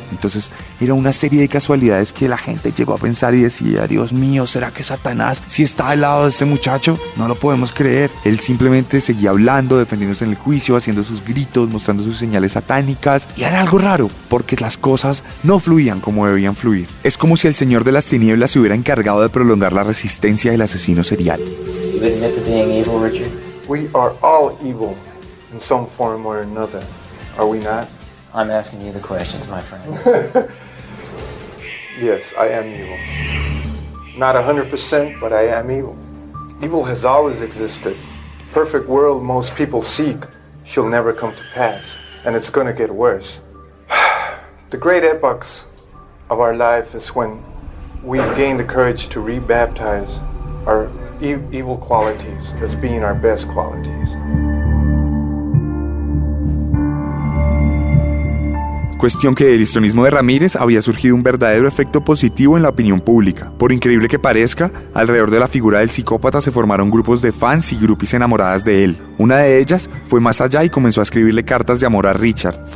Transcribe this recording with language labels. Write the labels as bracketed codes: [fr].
[es] Entonces era una serie de casualidades que la gente llegó a pensar y decía, Dios mío, ¿será que Satanás sí está al lado de este muchacho? No lo podemos creer. Él simplemente seguía hablando, defendiéndose en el juicio, haciendo sus gritos, mostrando sus señales satánicas. Y era algo raro, porque las cosas no fluían como debían fluir. Es como si el Señor de las Tinieblas se hubiera encargado de prolongar la resistencia del asesino serial. [en] You admit to being evil, Richard? We are all evil in some form or another, are we not? I'm asking you the questions, my friend. Yes, I am evil. Not 100%, but I am evil. Evil has always existed. The perfect world most people seek shall never come to pass, and it's gonna get worse. The great epochs of our life is when we gain the courage to rebaptize our evil qualities as being our best qualities. [es] Cuestión que del histrionismo de Ramírez había surgido un verdadero efecto positivo en la opinión pública. Por increíble que parezca, alrededor de la figura del psicópata se formaron grupos de fans y groupies enamoradas de él. Una de ellas fue más allá y comenzó a escribirle cartas de amor a Richard.